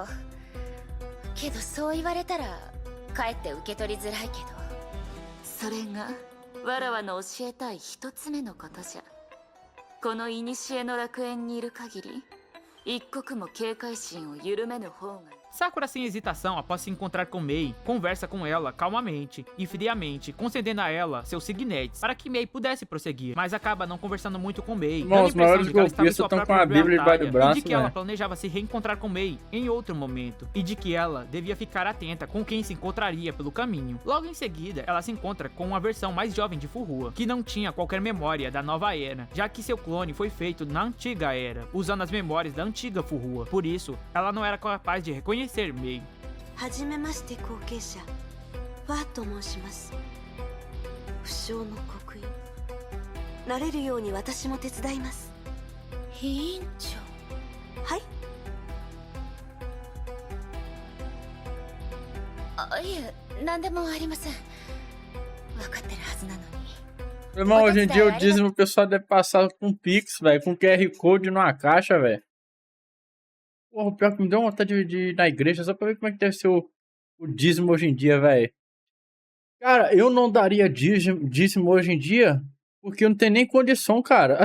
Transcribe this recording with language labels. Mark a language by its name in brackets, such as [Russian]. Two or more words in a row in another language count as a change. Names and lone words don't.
[Japanese] けどそう言われたらかえって受け取りづらいけど、それがわらわの教えたい一つ目のことじゃ。この古の楽園にいる限り一刻も警戒心を緩めぬ方が。 [Portuguese] Sakura, sem hesitação, após se encontrar com Mei, conversa com ela calmamente e friamente, concedendo a ela seus signetes para que Mei pudesse prosseguir, mas acaba não conversando muito com Mei, dando a Os impressão maiores de que ela estava em golpistas sua estão com própria a Bíblia debaixo do batalha, braço, e de que ela né? planejava se reencontrar com Mei em outro momento, e de que ela devia ficar atenta com quem se encontraria pelo caminho. Logo em seguida, ela se encontra com uma versão mais jovem de Furuha, que não tinha qualquer memória da nova era, já que seu clone foi feito na antiga era, usando as memórias da antiga Furuha. Por isso, ela não era capaz de reconhecer Mei. [Japanese] はじめまして後継者ワーと申します。不肖の刻印なれるように私も手伝います。委員長。はい。あ、いえ、何でもありません。分かってるはずなのに。 [Portuguese] Irmão, hoje em dia o dízimo o pessoal deve passar com Pix, velho, com QR Code numa caixa, velho. Porra, o pior que me deu vontade de ir na igreja só pra ver como é que deve ser o dízimo hoje em dia, velho. Cara, eu não daria dízimo hoje em dia porque eu não tenho nem condição, cara.